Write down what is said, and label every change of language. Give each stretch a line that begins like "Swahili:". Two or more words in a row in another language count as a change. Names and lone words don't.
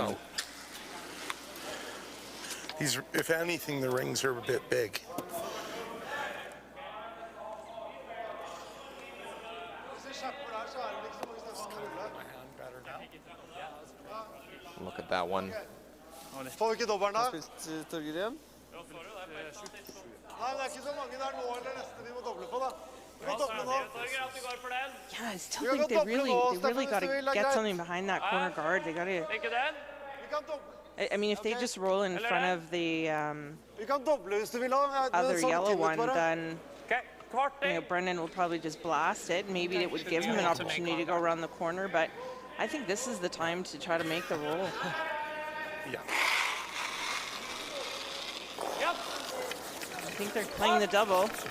English: so if anything, the rings are a bit big. look at that one.
Norwegian: Får vi ikke dobbelen da? Torgrim? Nei, det er ikke så mange der nå eller neste vi må doble på da. Vi må doble nå.
English: Yeah, I still think they really got to get something behind that corner guard. They got to.
Norwegian: Vi kan doble.
English: I mean, if they just roll in front of the
Norwegian: Vi kan doble hvis du vil ha.
English: other yellow one, then you know, Brendan will probably just blast it. Maybe it would give him an opportunity to go around the corner, but I think this is the time to try to make the roll. Yeah. I think they're playing the double.